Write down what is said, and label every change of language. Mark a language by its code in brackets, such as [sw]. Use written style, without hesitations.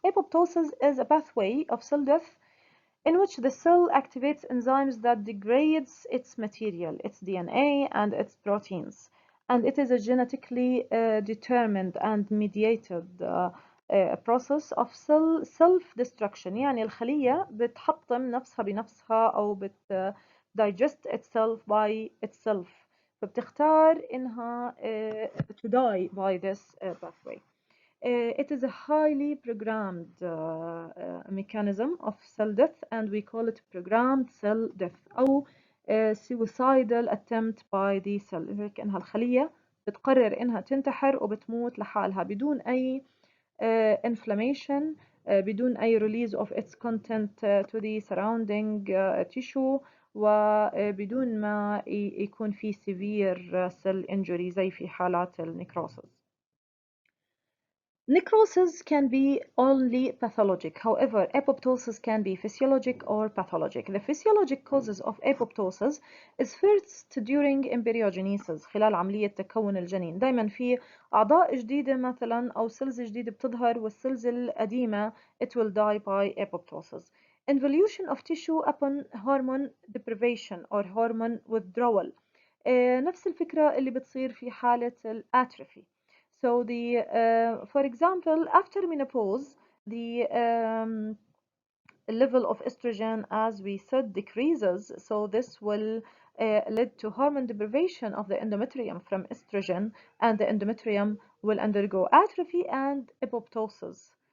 [en] Apoptosis is a pathway of cell death in which the cell activates enzymes that degrades its material, its DNA and its proteins. And it is a genetically determined and mediated process of cell self-destruction. [ar] يعني الخلية بتحطم نفسها بنفسها أو [en] digest itself by itself. [ar] فبتختار إنها [en] to die by this pathway. It is a highly programmed mechanism of cell death and we call it programmed cell death أو suicidal attempt by the cell. [ar] هيك إنها الخلية بتقرر إنها تنتحر وبتموت لحالها بدون أي inflammation بدون أي [en] release of its content to the surrounding tissue [ar] وبدون ما يكون في [en] severe cell injury [ar] زي في حالات النكروسس. [en] Necrosis can be only pathologic. However, apoptosis can be physiologic or pathologic. The physiologic causes of apoptosis is first during embryogenesis [ar] خلال عملية تكون الجنين. دايما في أعضاء جديدة مثلا أو سيلز جديدة بتظهر والسيلز القديمة [en] it will die by apoptosis. Involution of tissue upon hormone deprivation or hormone withdrawal. [ar] نفس الفكرة اللي بتصير في حالة الاتروفي. [en] So for example, after menopause, the level of estrogen, as we said, decreases. So this will lead to hormone deprivation of the endometrium from estrogen, and the endometrium will undergo atrophy and apoptosis.